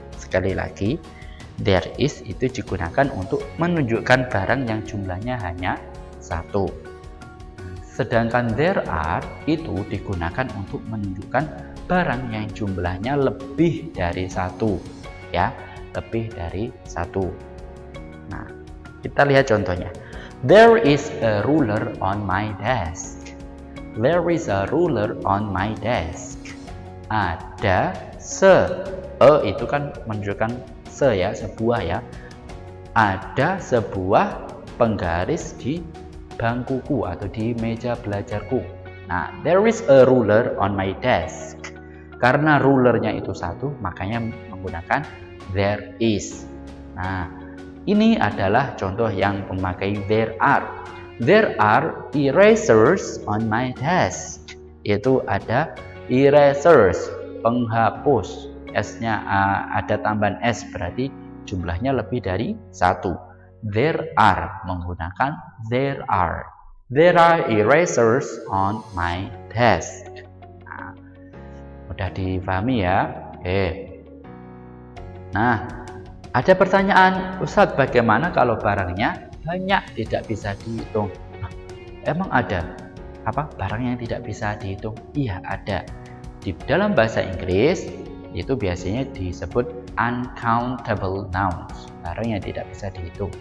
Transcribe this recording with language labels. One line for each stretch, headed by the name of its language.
Indonesian: Sekali lagi,
English: there is
Indonesian: itu digunakan untuk menunjukkan barang yang jumlahnya hanya satu. Sedangkan
English: there are
Indonesian: itu digunakan untuk menunjukkan barang yang jumlahnya lebih dari satu, ya, lebih dari satu. Nah, kita lihat contohnya.
English: There is a ruler on my desk. There is a ruler on my desk.
Indonesian: Ada itu kan menunjukkan ya, sebuah ya. Ada sebuah penggaris di bangkuku atau di meja belajarku.
English: Nah, there is a ruler on my desk.
Indonesian: Karena rulernya itu satu, makanya menggunakan
English: there is.
Indonesian: Nah, ini adalah contoh yang memakai
English: there are. There are erasers on my desk.
Indonesian: Itu ada erasers, penghapus. S-nya ada tambahan S, berarti jumlahnya lebih dari satu.
English: There are menggunakan there are. There are erasers on my desk.
Indonesian: Nah, mudah dipahami ya. Oke. Nah, ada pertanyaan, Ustadz, bagaimana kalau barangnya banyak tidak bisa dihitung? Nah, emang ada apa barang yang tidak bisa dihitung? Iya, ada. Di dalam bahasa Inggris itu biasanya disebut uncountable nouns, barang yang tidak bisa dihitung.